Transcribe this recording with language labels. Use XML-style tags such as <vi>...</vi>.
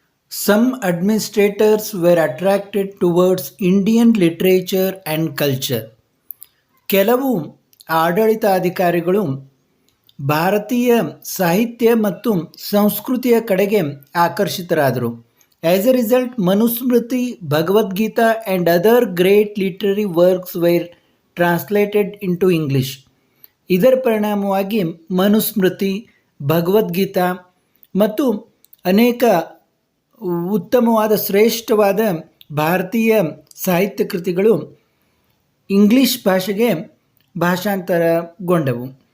<en>Some administrators were attracted towards Indian literature and culture.</en> <kn>ಕೆಲವು ಆಡಳಿತಾಧಿಕಾರಿಗಳು ಭಾರತೀಯ ಸಾಹಿತ್ಯ ಮತ್ತು ಸಂಸ್ಕೃತಿಯ ಕಡೆಗೆ ಆಕರ್ಷಿತರಾದರು.</kn> <en>As a result, Manusmriti, Bhagavad Gita, and other great literary works were translated into English.</en> <kn>ಇದರ ಪರಿಣಾಮವಾಗಿ ಮನುಸ್ಮೃತಿ, ಭಗವದ್ಗೀತಾ ಮತ್ತು ಅನೇಕ ಉತ್ತಮವಾದ ಶ್ರೇಷ್ಠವಾದ ಭಾರತೀಯ ಸಾಹಿತ್ಯ ಕೃತಿಗಳು ಇಂಗ್ಲಿಷ್ ಭಾಷೆಗೆ ಭಾಷಾಂತರಗೊಂಡವು.</kn>